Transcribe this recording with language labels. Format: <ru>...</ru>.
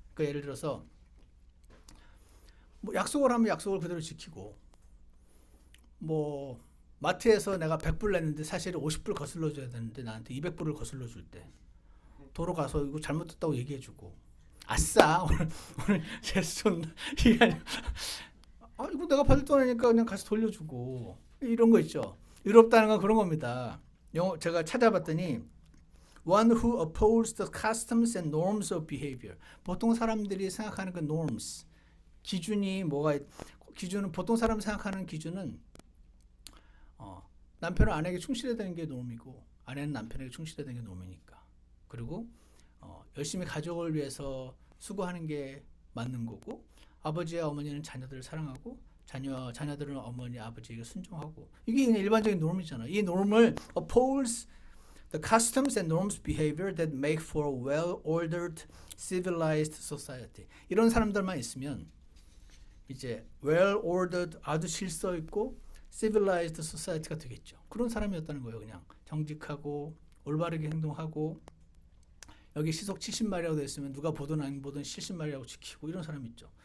<ko>그러니까 예를 들어서 뭐 약속을 하면 약속을 그대로 지키고, 뭐 마트에서 내가 100불 냈는데 사실 50불 거슬러 줘야 되는데 나한테 200불을 거슬러 줄 때 도로 가서 이거 잘못했다고 얘기해 주고, 아싸 오늘 제손 이게 아니라 이거 내가 받을 돈이니까 그냥 가서 돌려주고, 이런 거 있죠. 의롭다는 건 그런 겁니다. 영어 제가 찾아봤더니</ko> <en>one who upholds the customs and norms of behavior.</en> <ko>보통 사람들이 생각하는 그 norms, 기준이 뭐가, 기준은 보통 사람 생각하는 기준은 남편은 아내에게 충실해야 되는 게 놈이고, 아내는 남편에게 충실해야 되는 게 놈이니까. 그리고 열심히 가족을 위해서 수고하는 게 맞는 거고, 아버지와 어머니는 자녀들을 사랑하고, 자녀들은 어머니 아버지에게 순종하고, 이게 그냥 일반적인 놈이잖아. 이 놈을</ko> <en>upholds the customs and norms behavior that make for a well-ordered, civilized society.</en> <ko>이런 사람들만 있으면 이제 well-ordered, 아주 질서 있고</ko> <en>civilized society</en> <ko>가 되겠죠. 그런 사람이었다는 거예요. 그냥 정직하고 올바르게 행동하고, 여기 시속 70마일이라고 되어 있으면 누가 보든 안 보든 70마일이라고 지키고, 이런 사람 있죠.</ko>